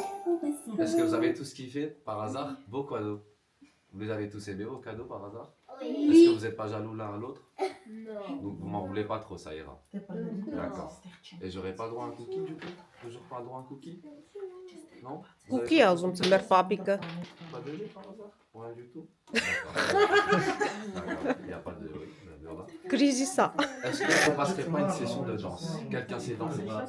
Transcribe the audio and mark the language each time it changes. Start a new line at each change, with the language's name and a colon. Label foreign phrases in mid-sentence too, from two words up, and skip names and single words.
French: Est-ce que vous avez tous kiffé par hasard vos cadeaux? Vous avez tous aimé vos cadeaux par hasard? Est-ce que vous n'êtes pas jaloux l'un à l'autre? Non. Vous m'en voulez pas trop, ça ira. D'accord. Et j'aurais pas droit à un cookie du coup? Toujours pas droit à un cookie? Non? Vous avez
Armenian: Կուքի ասում ծմեր պապիկը։
French: pas de lait par hasard? Rien du tout? D'accord. Il n'y a pas de... Oui, voilà.
Armenian: Կրիզիսա։
French: Est-ce qu'on passerait pas une session de danse? Quelqu'un sait danser?